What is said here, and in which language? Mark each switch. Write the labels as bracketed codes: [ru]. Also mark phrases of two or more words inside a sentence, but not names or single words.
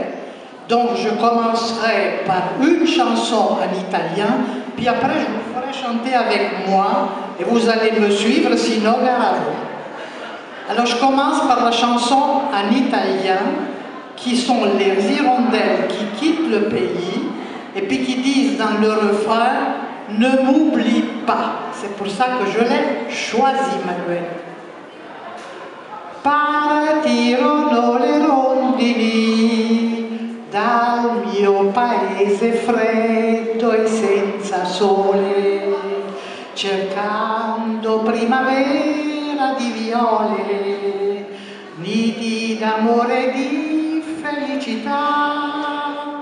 [fr] Donc je commencerai par une chanson en italien, puis après je vous ferai chanter avec moi et vous allez me suivre, sinon garavo. Alors je commence par la chanson en italien qui sont les hirondelles qui quittent le pays et puis qui disent dans le refrain « Ne m'oublie pas ». C'est pour ça que je l'ai choisi, Manuel. [it] Partirono le rondini dal mio paese freddo e senza sole, cercando primavera di viole, nidi d'amore e di felicità.